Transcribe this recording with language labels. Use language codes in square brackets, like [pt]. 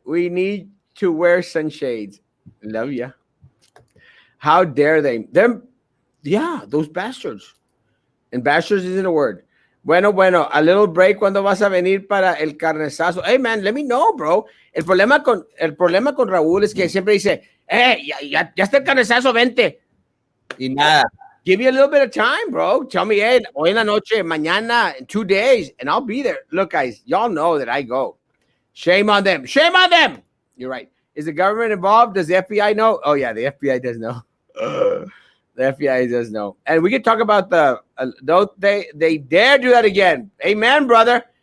[en] We need to wear sunshades. Love ya. How dare they? Them, yeah, those bastards. And bastards isn't a word. [es] Bueno, [en] a little break [es] cuando vas a venir para el carnezazo. [en] Hey, man, let me know, bro. [es] El problema con Raúl es que siempre dice, ya está el carnezazo, vente. Y nada. [en] Give me a little bit of time, bro. Tell me, hey, [es] hoy en la noche, mañana, [en] in 2 days, and I'll be there. Look, guys, y'all know that I go. Shame on them. Shame on them. You're right. Is the government involved? Does the FBI know? Oh, yeah, the FBI does know. The FBI does know. And we can talk about don't they dare do that again. Amen, brother.